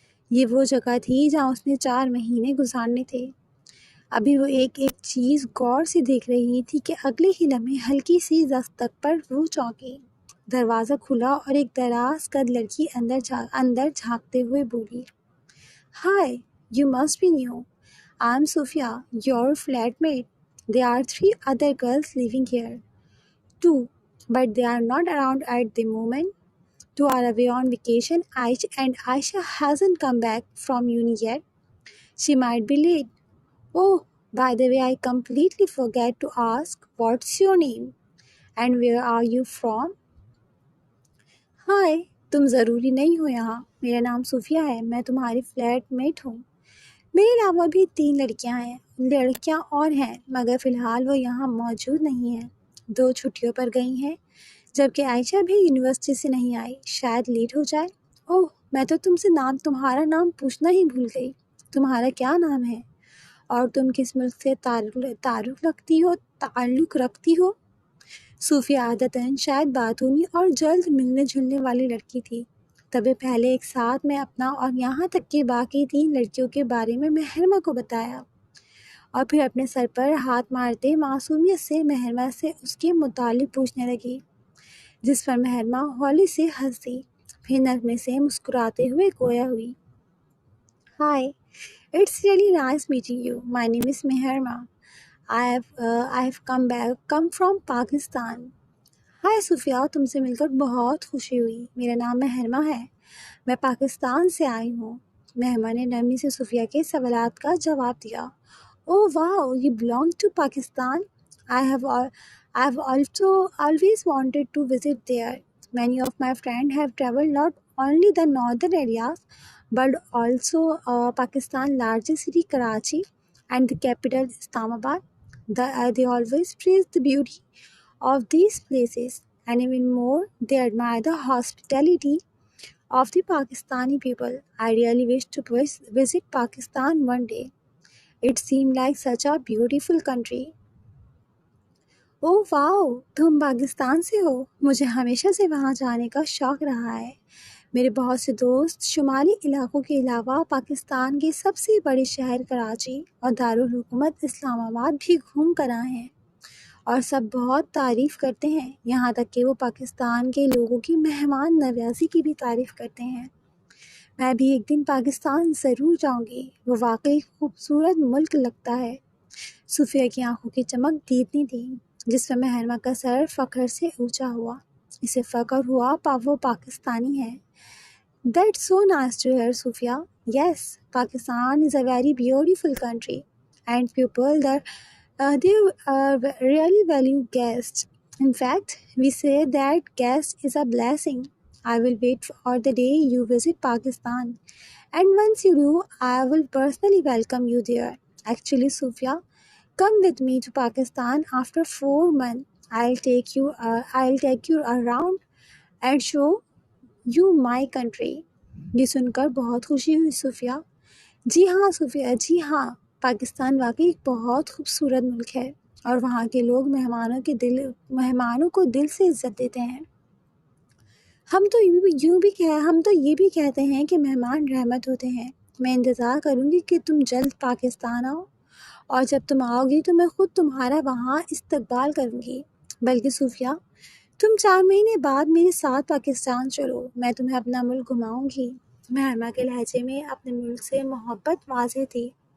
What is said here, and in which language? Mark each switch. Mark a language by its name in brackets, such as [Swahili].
[Urdu] یہ وہ جگہ تھی جہاں اس نے 4 مہینے گزارنے تھے۔ ابھی وہ ایک ایک چیز غور سے دیکھ رہی تھی کہ اگلے ہی لمحے ہلکی سی دستک پر وہ چونکی۔ دروازہ کھلا اور ایک دراز قد لڑکی اندر جھانکتے ہوئے بولی، [English] Hi, you must be new. I am Sophia, your flatmate. There are 3 other girls living here. 2, but they are not around at the moment. 2 are away on vacation and Aisha hasn't come back from uni yet. She might be late. Oh, by the way, I completely forgot to ask, what's your name? And where are you from? [Urdu] ہائے، تم ضروری نہیں ہو یہاں۔ میرا نام صوفیہ ہے، میں تمہاری flat meat ہوں۔ میرے علاوہ بھی 3 لڑکیاں اور ہیں مگر فی الحال وہ یہاں موجود نہیں ہیں۔ 2 چھٹیوں پر گئی ہیں، جبکہ عائشہ بھی یونیورسٹی سے نہیں آئی، شاید لیٹ ہو جائے۔ اوہ، میں تو تم سے تمہارا نام پوچھنا ہی بھول گئی۔ تمہارا کیا نام ہے اور تم کس ملک سے تعلق رکھتی ہو؟ صوفیہ عادتاً شاید باتونی اور جلد ملنے جلنے والی لڑکی تھی۔ تبھی پہلے ایک ساتھ میں اپنا اور یہاں تک کہ باقی 3 لڑکیوں کے بارے میں مہرمہ کو بتایا، اور پھر اپنے سر پر ہاتھ مارتے معصومیت سے مہرمہ سے اس کے متعلق پوچھنے لگی، جس پر مہرمہ ہولی سے ہنس دی، پھر نرمے سے مسکراتے ہوئے گویا ہوئی، [English] Hi, it's really nice meeting you. My name is Mehrma. I have come from Pakistan. [Urdu] ہائے صوفیہ، تم سے مل کر بہت خوشی ہوئی. میرا نام مہرمہ ہے، میں پاکستان سے آئی ہوں. مہرمہ نے نرمی سے صوفیہ کے سوالات کا جواب دیا. [English] Oh wow, you belong to Pakistan? I've also always wanted to visit there. Many of my friends have traveled not only the northern areas but also Pakistan's largest city Karachi and the capital Islamabad. They always praise the beauty of these places, and even more, they admire the hospitality of the Pakistani people. I really wish to visit Pakistan one day. It seemed like such a beautiful country. [Urdu] اوہ واو، تم پاکستان سے ہو؟ مجھے ہمیشہ سے وہاں جانے کا شوق رہا ہے۔ میرے بہت سے دوست شمالی علاقوں کے علاوہ پاکستان کے سب سے بڑے شہر کراچی اور دارالحکومت اسلام آباد بھی گھوم کر آئے ہیں، اور سب بہت تعریف کرتے ہیں، یہاں تک کہ وہ پاکستان کے لوگوں کی مہمان نوازی کی بھی تعریف کرتے ہیں۔ میں بھی ایک دن پاکستان ضرور جاؤں گی، وہ واقعی خوبصورت ملک لگتا ہے۔ صوفیہ کی آنکھوں کی چمک دیدنی تھی، جس پر مہرمہ کا سر فخر سے اونچا ہوا۔ اسے فخر ہوا وہ پاکستانی ہے۔ [English] That's so nice to hear, Sophia. Yes, Pakistan is a very beautiful country, and people they really value guests. In fact, we say that guest is a blessing. I will wait for the day you visit Pakistan, and once you do, I will personally welcome you there. Actually, Sophia, come with me to Pakistan after 4 months. I'll take you around and show you my country. [Urdu] یہ سن کر بہت خوشی ہوئی صوفیہ۔ جی ہاں صوفیہ، جی ہاں، پاکستان واقعی ایک بہت خوبصورت ملک ہے، اور وہاں کے لوگ مہمانوں کو دل سے عزت دیتے ہیں۔ ہم تو یہ بھی کہتے ہیں کہ مہمان رحمت ہوتے ہیں۔ میں انتظار کروں گی کہ تم جلد پاکستان آؤ، اور جب تم آؤ گی تو میں خود تمہارا وہاں استقبال کروں گی۔ بلکہ صوفیہ، تم 4 مہینے بعد میرے ساتھ پاکستان چلو، میں تمہیں اپنا ملک گھماؤں گی۔ مہرمہ کے لہجے میں اپنے ملک سے محبت واضح تھی،